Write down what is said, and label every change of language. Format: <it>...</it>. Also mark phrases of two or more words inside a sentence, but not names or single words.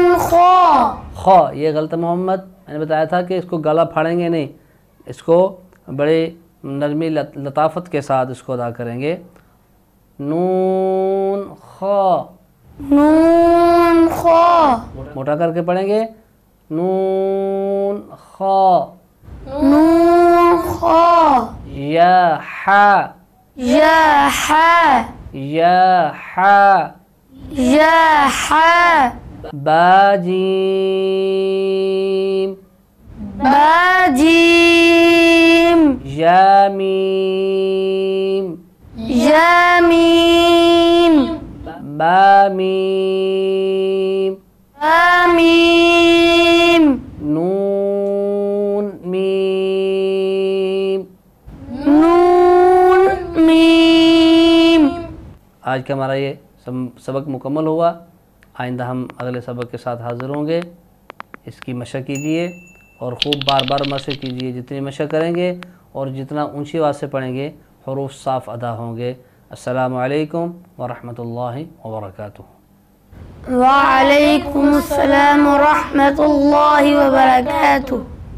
<ur>خا، یہ غلط ہے محمد، میں نے بتایا تھا کہ اس کو گلا پھاڑیں گے نہیں، اس کو بڑے نرمی لطافت کے ساتھ اس کو ادا کریں گے، نون خا، موٹا کر کے پڑھیں گے، نون خا، یا حا، با جیم، یا میم، با میم، نون میم۔ آج کا ہمارا یہ سبق مکمل ہوا، آئندہ ہم اگلے سبق کے ساتھ حاضر ہوں گے، اس کی مشق کیجئے اور خوب بار بار مشق کیجئے، جتنی مشق کریں گے اور جتنا اونچی آواز سے پڑھیں گے حروف صاف ادا ہوں گے۔</ur> <ar>السلام علیکم ورحمۃ اللہ وبرکاتہ۔ وعليكم السلام ورحمة الله وبركاته</ar>